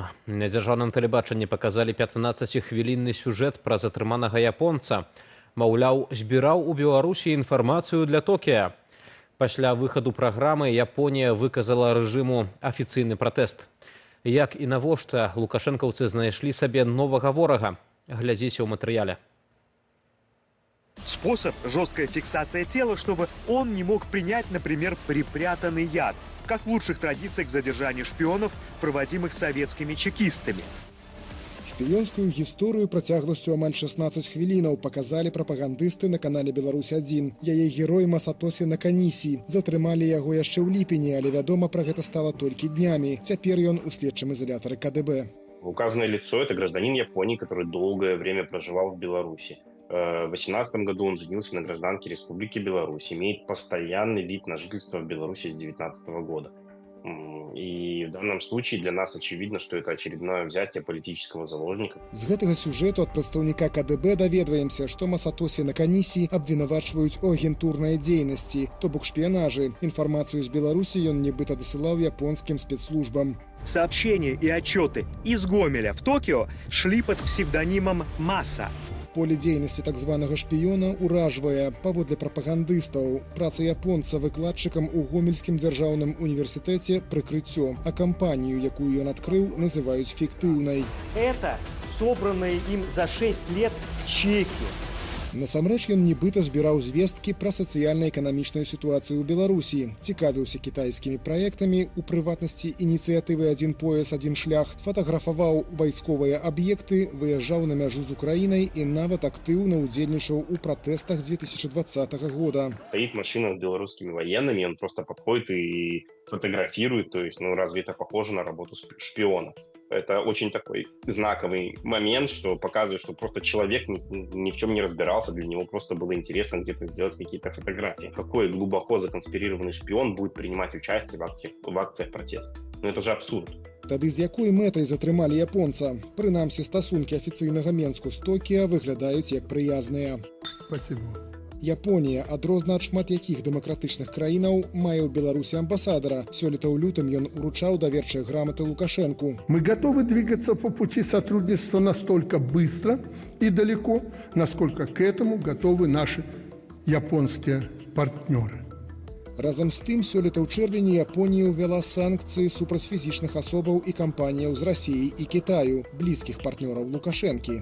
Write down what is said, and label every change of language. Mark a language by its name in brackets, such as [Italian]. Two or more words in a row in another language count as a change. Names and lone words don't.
[Belarusian] На дзяржаўным тэлебачанні паказалі 15-хвілінны сюжэт пра затрыманага японца. Маўляў, збіраў у Беларусі інфармацыю для Токія. Пасля выхаду праграмы Японія выказала рэжыму афіцыйны пратэст. Як і навошта лукашэнкаўцы знайшлі сабе новага ворага? Глядзіце ў матэрыяле. [Russian] Способ – жесткая фиксация тела, чтобы он не мог принять, например, припрятанный яд, как в лучших традициях задержания шпионов, проводимых советскими чекистами. [Belarusian] Шпіёнскую гісторыю працягласцю амаль 16 хвілінаў паказалі прапагандысты на канале «Беларусь-1». Яе герой Масатоси Наканісі. Затрымалі яго яшчэ ў ліпені, але вядома пра гэта стала толькі днямі. Цяпер ён у следчым изолятары КДБ. [Russian] Указанное лицо – это гражданин Японии, который долгое время проживал в Беларуси. В 2018 году он женился на гражданке Республики Беларусь, имеет постоянный вид на жительство в Беларуси с 2019 года. И в данном случае для нас очевидно, что это очередное взятие политического заложника. [Belarusian] З гэтага сюжэту ад прадстаўніка КДБ даведваемся, што Масатоси Наканісі абвінавачваюць у агентурнай дзейнасці, то бок шпіянажы. Інфармацыю з Беларусі ён нібыта дасылаў японскім спецслужбам. [Russian] Сообщения и отчеты из Гомеля в Токио шли под псевдонимом «Масса». [Belarusian] Поле дзейнасці так званага шпіёна ўражвае. Паводле прапагандыстаў, праца японца выкладчыкам у Гомельскім дзяржаўным універсітэце прыкрыццё, а кампанію, якую ён адкрыў, называюць фіктыўнай. [Russian] Это собранные им за 6 лет чеки. [Belarusian] Насамрэч ён нібыта збіраў звесткі пра сацыяльна-эканамічную сітуацыю ў Беларусі, цікавіўся кітайскімі праектамі, у прыватнасці ініцыятывы «Адзін пояс, адзін шлях», фатаграфаваў вайсковыя аб'екты, выязджаў на мяжу з Украінай і нават актыўна ўдзельнічаў у пратэстах 2020 года. [Russian] Стоит машина с белорусскими военными, он просто подходит и фотографирует, то есть, разве это похоже на работу шпиона? Это очень такой знаковый момент, что показывает, что просто человек ни в чем не разбирался, для него просто было интересно где-то сделать какие-то фотографии. Какой глубоко законспирированный шпион будет принимать участие в акциях протеста? Это же абсурд. [Belarusian] Тады з якой мэтай затрымалі японца? Прынамсі, стасункі афіцыйнага Менску з Токіа выглядаюць як прыязныя. [Russian] Спасибо. [Belarusian] Японія, адрозна ад шмат якіх дэмакратычных краінаў, мае ў Беларусі амбасадара. Сёлета ў лютым ён уручаў даверчыя граматы Лукашенку. [Russian] Мы готовы двигаться по пути сотрудничества настолько быстро и далеко, насколько к этому готовы наши японские партнеры. [Belarusian] Разам з тым, сёлета ў чэрвені Японія ўвяла санкцыі супраць фізічных асобаў і кампаніяў з Расіі і Кітаю, блізкіх партнёраў Лукашэнкі.